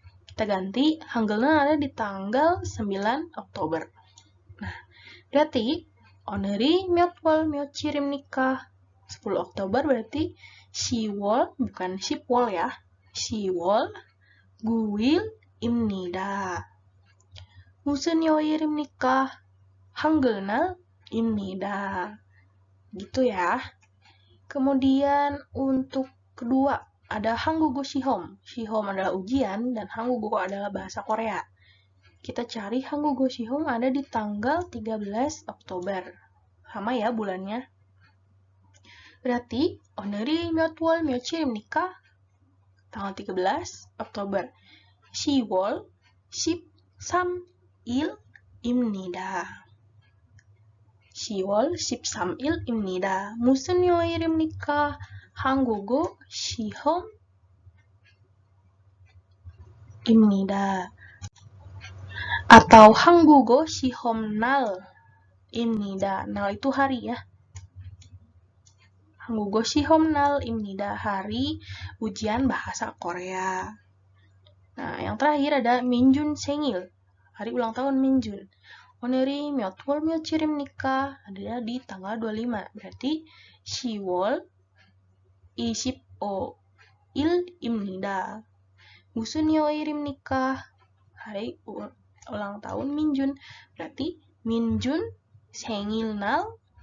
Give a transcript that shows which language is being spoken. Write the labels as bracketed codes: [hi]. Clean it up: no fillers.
[id] Kita ganti, Hangulnya ada di tanggal 9 Oktober. Nah, berarti [ko] 오늘이 몇 월 며칠입니까? [id] 10 Oktober berarti 10월, bukan 10월 ya. [ko] 10월 9일입니다. 무슨 요일입니까? 한글날입니다. [id] Gitu ya. Kemudian untuk kedua, ada 한국어 시험. 시험 adalah ujian dan 한국어 adalah bahasa Korea. Kita cari 한국어 시험 ada di tanggal 13 Oktober. Sama ya bulannya. Berarti [ko] 오늘이 몇 월 며칠입니까? [id] Tanggal 13 Oktober. [ko] 10월 13일입니다. 10월 13일입니다. 무슨 요일입니까? 한국어 시험입니다. [id] Atau [ko] 한국어 시험 날입니다. 날 [id] itu hari ya. [ko] 한국어 시험 날입니다. [id] Hari ujian bahasa Korea. Nah, yang terakhir ada 민준 생일. Hari ulang tahun Minjun. [ko] 오늘이 몇 월 며칠입니까? [id] Ada di tanggal 25. Berarti [ko] 10월 25일입니다. 무슨 요일입니까? [id] Hari ulang tahun Minjun. Berarti Minjun [ko] 생일날입니다.